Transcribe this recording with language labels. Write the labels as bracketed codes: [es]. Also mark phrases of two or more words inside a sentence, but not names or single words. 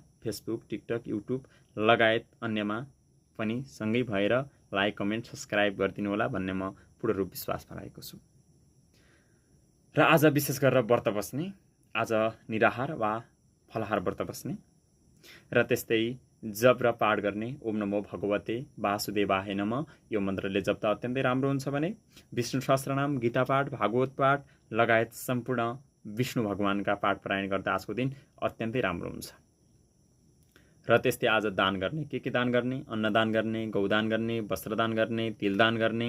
[ne] फेसबुक, टिकटक, युट्युब लगायत अन्यमा पनि सँगै भएर [en] like, comment, subscribe [ne] गरिदिनु होला भन्ने म पूर्ण रूप विश्वासमा रहेको छु। र आज विशेष गरेर व्रत बस्ने, आज निराहार वा फलाहार व्रत बस्ने र त्यस्तै जप र पाठ गर्ने। [sa] ओम नमो भगवते वासुदेवाय नमः [ne] यो मन्त्रले जप्दा अत्यन्तै राम्रो हुन्छ भने विष्णु सहस्त्रनाम, गीता पाठ, भागवत पाठ लगायत सम्पूर्ण विष्णु भगवानका पाठ पारायण गर्दा आजको दिन अत्यन्तै राम्रो हुन्छ। र त्यस्तै आज दान गर्ने, के दान गर्ने? अन्नदान गर्ने, गौदान गर्ने, वस्त्रदान गर्ने, तिलदान गर्ने।